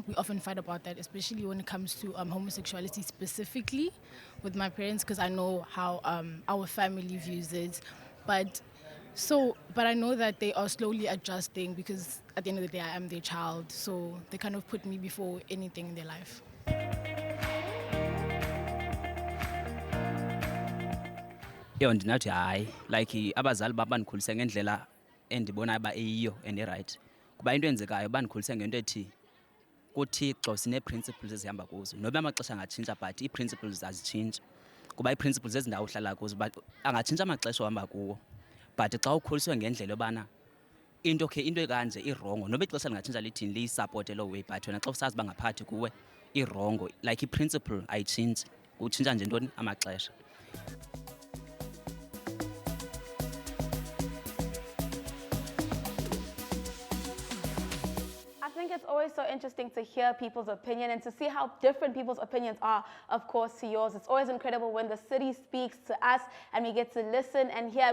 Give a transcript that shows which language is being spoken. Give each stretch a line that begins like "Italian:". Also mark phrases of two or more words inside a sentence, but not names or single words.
English: We often fight about that, especially when it comes to homosexuality specifically with my parents, because I know how our family views it. But I know that they are slowly adjusting, because at the end of the day, I am their child. So they kind of put me before anything in their life.
Xhosa: Yo, ndinathi hayi, like abazali bam bandikhulise ngendlela endibonayo uba eyiyo
English: and right.
Xhosa: Kuba into enzekayo bandikhulise ngento ethi kuThixo sinee-principles ezihamba kuzo. Noba amaxesha angatshintsha, but ii-principles azitshintshi. Kuba ii-principles ezindawo uhlala kuzo, but angatshintsha amaxesha ohamba kuwo. But xa ukhuliswe ngendlela yobana into ekanje irongo, noba ixesha lingatshintsha lithini liyisapote loo way, but wena xa usazi uba ngaphakathi kuwe irongo, like i-principle ayitshintshi, utshintsha nje ntoni amaxesha.
English: I think it's always so interesting to hear people's opinion and to see how different people's opinions are, of course, to yours. It's always incredible when the city speaks to us and we get to listen and hear.